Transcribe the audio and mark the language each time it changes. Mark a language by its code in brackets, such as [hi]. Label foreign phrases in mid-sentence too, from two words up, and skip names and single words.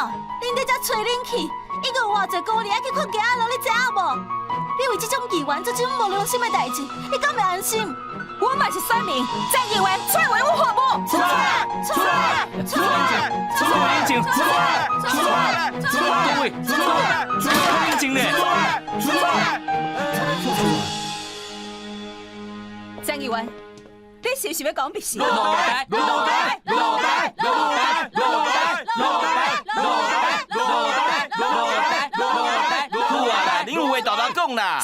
[nan] 恁在这吹冷气，一个有偌济孤儿爱去困街仔路，你知影无？你为这种议员做这种无良心的代志，你敢会安心？我嘛是选民，张议员出来为我服务！出来！出来！出来！出来！出来！出来！出来！各位，出来！出来！冷静咧！出来！张议员，你是不是要讲别事？落台！落台！落台！落台！落台！落台！落台！落台！落台！落台！好啊啦，恁有话大大讲啦。